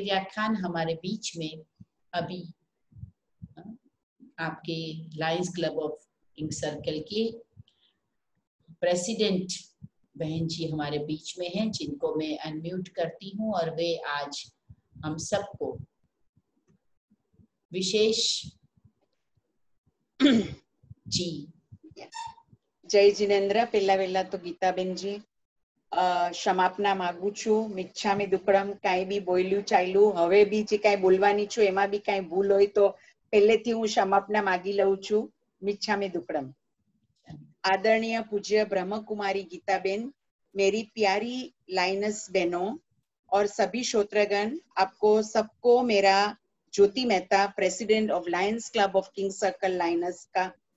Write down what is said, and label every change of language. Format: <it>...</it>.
<hi>व्याख्यान हमारे बीच में अभी आपके Lions club of ink circle के प्रेसिडेंट बहन जी हमारे बीच में हैं, जिनको मैं अनम्यूट करती हूँ और वे आज हम सबको विशेष जी</hi> <gu>જય જીનેન્દ્ર। પહેલા વહેલા તો ગીતાબેનજી ક્ષમાપના માંગુ છું। મિચ્છામી દુક્કડમ, કાંઈ બી બોલ્યું ચાલ્યું, હવે બી જે કાંઈ બોલવાની છું એમાં બી કાંઈ ભૂલ હોય તો પહેલેથી હું ક્ષમાપના માગી લઉં છું।</gu> <hi>મિચ્છામી दुक्कडम। आदरणीय पूज्य ब्रह्मकुमारी गीताबेन, मेरी प्यारी लाइनस बहनों और सभी श्रोत्रगण, आपको सबको मेरा ज्योति Mehta, president of Lions club of king circle lines का</hi>